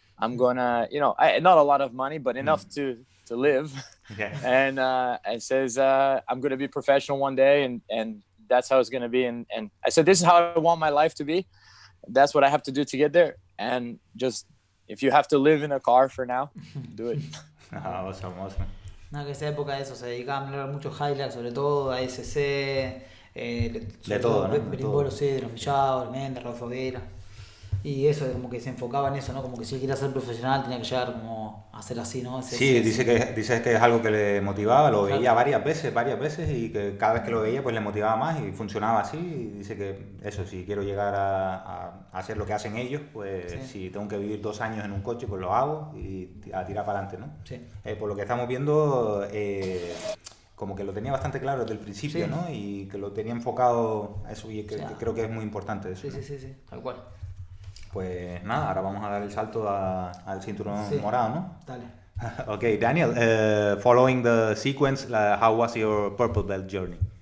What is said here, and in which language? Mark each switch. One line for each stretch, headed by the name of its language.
English: I'm gonna, you know, not a lot of money, but enough to live. Yeah. And it says, I'm gonna be professional one day, and that's how it's gonna be. And I said, this is how I want my life to be. That's what I have to do to get there. And just, if you have to live in a car for now, do it. Awesome.
Spanish: No, que esa época de eso, se dedicaban a ver muchos highlights, sobre todo a ASC, de todo, ¿no? Berimbolo, sí, de los Millados, Mendes, Rafa Vera. Y eso, como que se enfocaba en eso, ¿no? Como que si él quería ser profesional tenía que llegar como a ser así, ¿no? Sí, dice que es algo que le motivaba, lo veía varias veces, y que cada vez que lo veía pues le motivaba más y funcionaba así. Y dice que eso, si quiero llegar a hacer lo que hacen ellos, pues si tengo que vivir 2 años en un coche, pues lo hago y a tirar para adelante, ¿no? Sí. Por lo que estamos viendo, como que lo tenía bastante claro desde el principio, ¿no? Y que lo tenía enfocado a eso, y que creo que es muy importante eso. Sí, tal cual. Pues nada, ahora vamos a dar el salto al cinturón morado, ¿no? Dale.
English: Okay, Daniel, following the sequence, how was your purple belt journey?